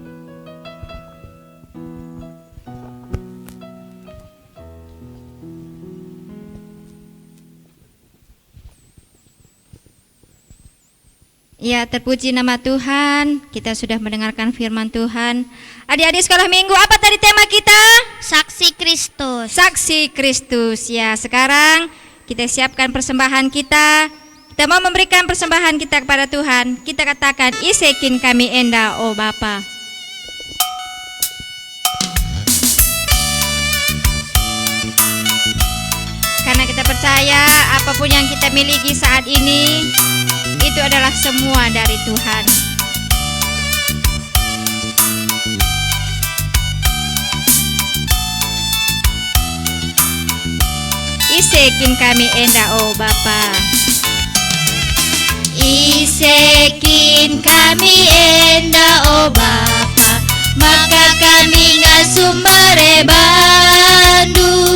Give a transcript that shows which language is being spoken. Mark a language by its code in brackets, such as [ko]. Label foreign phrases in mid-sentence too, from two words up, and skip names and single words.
[id] Ya, terpuji nama Tuhan. Kita sudah mendengarkan firman Tuhan. Adik-adik sekolah minggu, apa tadi tema kita? Saksi Kristus. Saksi Kristus. Ya, sekarang kita siapkan persembahan kita. Kita mau memberikan persembahan kita kepada Tuhan. Kita katakan, [btx] isekin kami enda, oh Bapa. [id] Karena kita percaya apapun yang kita miliki saat ini, itu adalah semua dari Tuhan. [btx] Isekin kami enda, oh Bapa. Isekin kami enda, oh Bapa, maka kami ngasumber bandu